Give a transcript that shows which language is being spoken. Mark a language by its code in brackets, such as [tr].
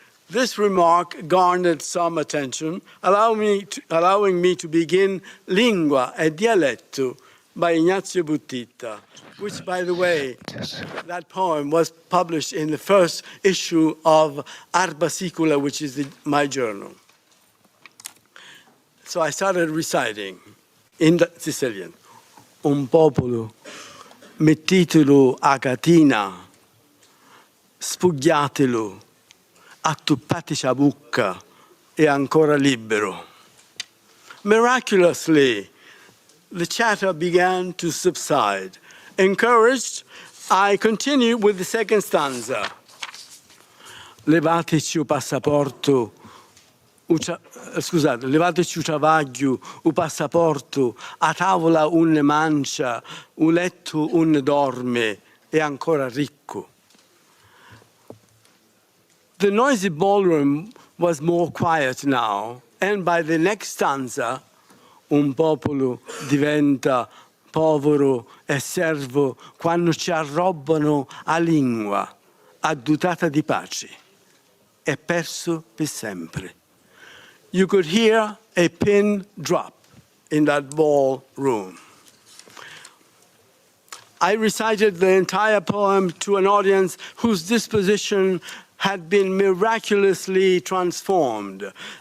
[en] This remark garnered some attention, allowing me to begin Lingua e Dialetto by Ignazio Buttita, which, by the way, that poem was published in the first issue of Arba Sicula, which is my journal. So I started reciting in Sicilian. [scn] Un popolo, mettitelo a catina, spugliatelo, attuppatici a bucca, e ancora libero. [en] Miraculously, the chatter began to subside. Encouraged, I continued with the second stanza. [scn] Levateci il passaporto, scusate, levateci il travaglio, il passaporto, a tavola un mancia, un letto un dorme, e ancora ricco. [en] The noisy ballroom was more quiet now, and by the next stanza, [scn] un popolo diventa povero e servo quando ci arrobbano a lingua, addutata di pace, è perso per sempre. [en] You could hear a pin drop in that ballroom. I recited the entire poem to an audience whose disposition had been miraculously transformed.